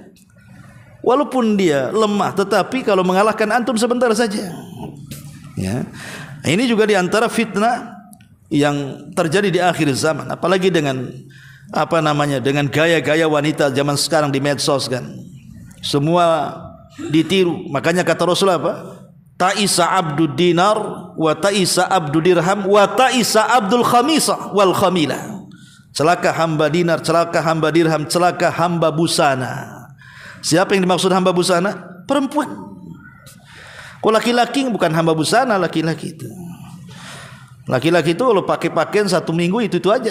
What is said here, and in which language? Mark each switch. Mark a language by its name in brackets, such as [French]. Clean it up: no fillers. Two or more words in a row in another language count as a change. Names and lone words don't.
[Indonesian] Walaupun dia lemah, tetapi kalau mengalahkan antum sebentar saja. Ya. Ini juga diantara fitnah yang terjadi di akhir zaman, apalagi dengan dengan gaya-gaya wanita zaman sekarang di medsos, kan. Semua ditiru. Makanya kata Rasulullah apa? [Arabic] تعس عبد الدينار وتعس عبد الدرهم وتعس عبد الخميصة والخميلة. [Indonesian] Celaka hamba dinar, celaka hamba dirham, celaka hamba busana. Siapa yang dimaksud hamba busana? Perempuan. Kalau laki-laki bukan hamba busana, laki-laki itu. Laki-laki itu kalau pakai pakaian satu minggu itu aja.